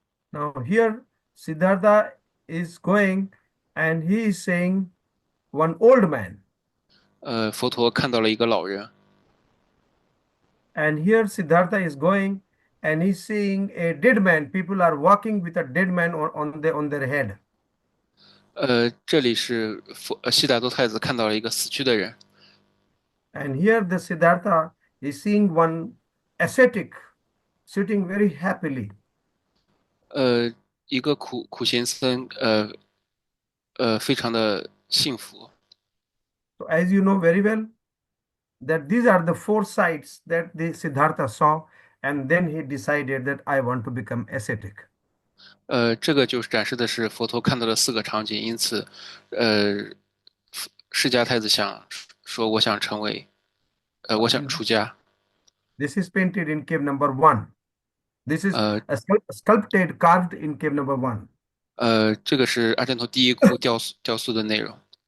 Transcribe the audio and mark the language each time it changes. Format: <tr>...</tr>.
<en>Now here Siddhartha is going and he is saying one old man.</en> <zh>佛陀看到了一个老人。</zh> <en>And here Siddhartha is going and he's seeing a dead man. People are walking with a dead man on their head.</en> <zh>这里是悉达多太子看到了一个死去的人。</zh> <en>And here the Siddhartha is seeing one ascetic sitting very happily.</en> <zh>一个苦行僧，非常的幸福。</zh> <en>So as you know very well, that these are the four sights that the Siddhartha saw, and then he decided that I want to become ascetic.</en> <zh>这个就是展示的是佛陀看到了四个场景，因此，释迦太子想说，我想出家。</zh> <en>This is painted in cave number 1. This is sculpted, carved in cave number 1.</en> <zh>这个是阿占陀第一窟雕塑的内容。</zh>